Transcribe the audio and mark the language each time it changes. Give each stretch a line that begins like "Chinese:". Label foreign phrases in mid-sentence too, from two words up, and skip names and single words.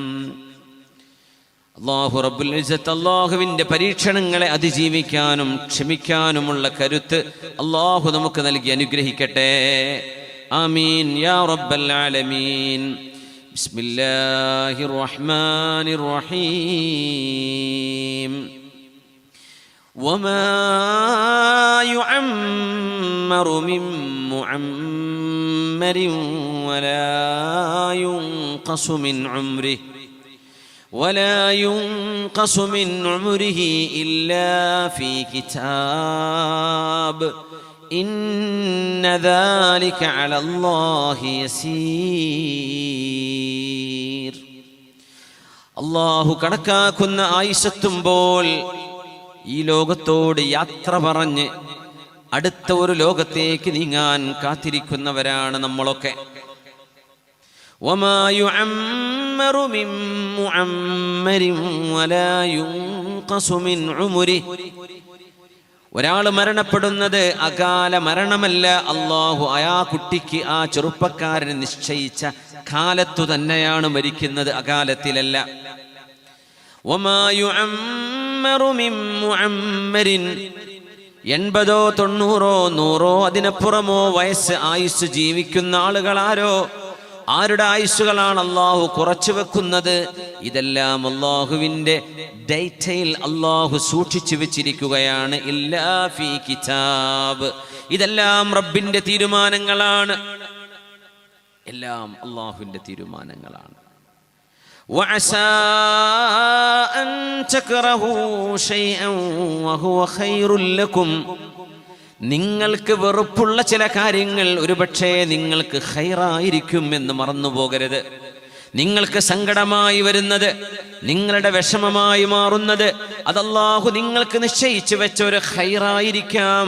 Arabic: الله رب العزة
Malayalam: അല്ലാഹുവിന്റെ പരീക്ഷണങ്ങളെ അതിജീവിക്കാനും ക്ഷമിക്കാനുമുള്ള കരുത്ത് അല്ലാഹു നമുക്ക് നൽകി അനുഗ്രഹിക്കട്ടെ.
Arabic: آمين يا رب العالمين. بسم الله الرحمن الرحيم. وما يعمر من معمر ولا ينقص من عمره إلا في كتاب إن ذلك على الله يسير.
Malayalam: അല്ലാഹു കണക്കാക്കുന്ന ആയുസ്സെത്തുമ്പോൾ ഈ ലോകത്തോട് യാത്ര പറഞ്ഞ് അടുത്ത ഒരു ലോകത്തേക്ക് നീങ്ങാൻ കാത്തിരിക്കുന്നവരാണ് നമ്മളൊക്കെ.
Arabic: وما يعمر من معمر ولا ينقص من عمره.
Malayalam: ഒരാൾ മരണപ്പെടുന്നത് അകാല മരണമല്ല. അല്ലാഹു ആ കുട്ടിക്ക്, ആ ചെറുപ്പക്കാരന് നിശ്ചയിച്ച കാലത്തു തന്നെയാണ് മരിക്കുന്നത്, അകാലത്തിലല്ല.
Arabic: وما يعمر من معمر
Malayalam: 80 90 100 അതിനപ്പുറമോ വയസ്സ് ആയുസ് ജീവിക്കുന്ന ആളുകളാരോ, ആരുടെ ആയുസ്സുകളാണ് അല്ലാഹു കുറച്ചു വെക്കുന്നത്? ഇതെല്ലാം അല്ലാഹുവിന്റെ ഡേറ്റയിൽ അല്ലാഹു സൂക്ഷിച്ചു വെച്ചിരിക്കുകയാണ്.
Arabic: إلا في كتاب.
Malayalam: ഇതെല്ലാം റബ്ബിന്റെ തീരുമാനങ്ങളാണ്, എല്ലാം അല്ലാഹുവിന്റെ തീരുമാനങ്ങളാണ്.
Arabic: وعسى أن تكرهوا شيئا وهو خير لكم.
Malayalam: നിങ്ങൾക്ക് വെറുപ്പുള്ള ചില കാര്യങ്ങൾ ഒരുപക്ഷേ നിങ്ങൾക്ക് ഖൈറായിരിക്കും എന്ന് മറന്നു പോകരുത്. നിങ്ങൾക്ക് സങ്കടമായി വരുന്നത്, നിങ്ങളുടെ വിഷമമായി മാറുന്നത്, അത് അല്ലാഹു നിങ്ങൾക്ക് നിശ്ചയിച്ചു വെച്ച ഒരു ഖൈറായിരിക്കാം.